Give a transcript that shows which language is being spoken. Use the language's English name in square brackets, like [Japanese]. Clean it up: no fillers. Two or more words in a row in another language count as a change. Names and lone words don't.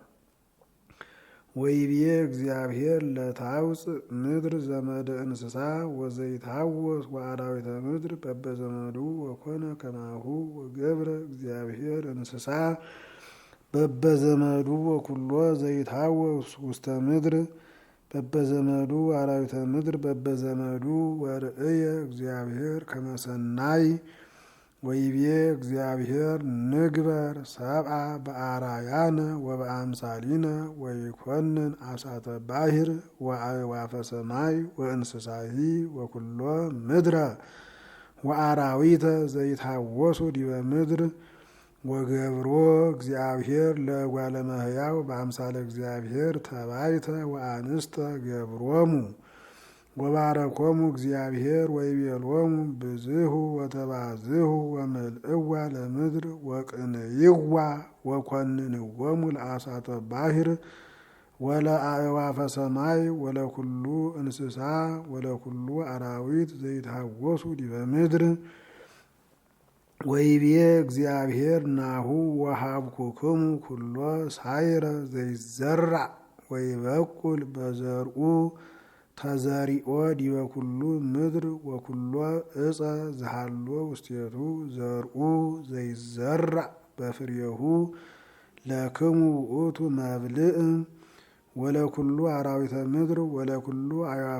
[Geez] ወይቤ እግዚአብሔር ለታውፅእ ምድር ዘመደ እንስሳ ወዘይትሐወስ ወአራዊተ ምድር በበዘመዱ ወኮነ ከማሁ ወገብረ እግዚአብሔር እንስሳ በበዘመዱ ወኩሎ ዘይትሐወስ ውስተ ምድር በበዘመዱ አራዊተ ምድር በበዘመዱ ወርእየ እግዚአብሔር ከመ ሰናይ ወይቤ እግዚአብሔር ንግበር ሰብአ በአራያነ ወበአምሳሊነ ወይኮንን አሳተ ባሕር ወአዕዋፈ ሰማይ ወእንስሳሂ ወኩሎ ምድረ ወአራዊተ ዘይትሐወሱ ዲበ ምድር ወገብሮ እግዚአብሔር ለእጓለ እመሕያው በአምሳለ እግዚአብሔር ተባይተ ወአንስተ ገብሮሙ ወባረኮሙ እግዚአብሔር ወይቤሎሙ ብዝሁ ወተባዝሁ ወምልእዋ ለምድር ወቅንይዋ ወኮንንዎሙ ለአሳተ ባሕር ወለአዕዋፈ ሰማይ ወለኩሉ እንስሳ ወለኩሉ አራዊት ዘይትሐወሱ ዲበ ምድር ወይቤ እግዚአብሔር ናሁ ወሀብኩክሙ ኩሎ ሳይረ ዘይዘራእ ወይበቁል በዘርኡ ተዘሪኦ ዲበ ኩሉ ምድር ወኩሎ እፀ ዝሃሎ ውስቴቱ ዘርኡ ዘይዘራእ በፍሬሁ ለክሙ ውእቱ መብልዕ ወለኩሉ አራዊተ ምድር ወለኩሉ አዕዋፈ